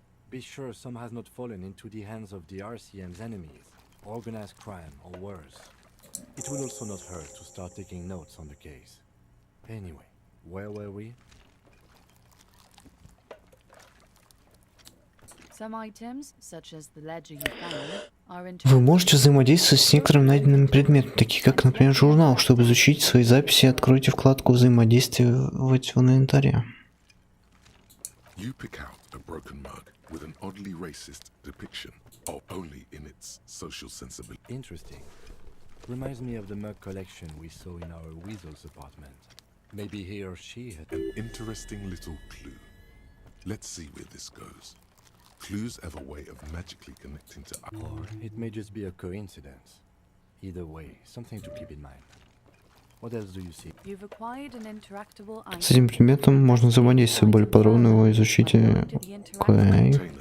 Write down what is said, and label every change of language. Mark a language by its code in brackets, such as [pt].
[en] Be sure some has not fallen into the hands of the RCM's enemies, organized crime or worse. It will also not hurt to start taking notes on the case. Anyway, where were we? Some items, such as the ledger you found, are [ru] Вы можете взаимодействовать с некоторыми найденными предметами, такие как, например, журнал. Чтобы изучить свои записи, откройте вкладку «Взаимодействовать» в инвентаре. [en] You pick out a broken mug with an oddly racist depiction, or only in its social sensibility. Interesting. Reminds me of the mug collection we saw in our weasel's apartment. Maybe he or she had an interesting little clue. Let's see where this goes. Clues have a way of magically connecting to... Or it may just be a coincidence. Either way, something to keep in mind. What else do you see? You've acquired an interactable item. [ru] С этим предметом можно взаимодействовать. Более подробно его изучите. Окей.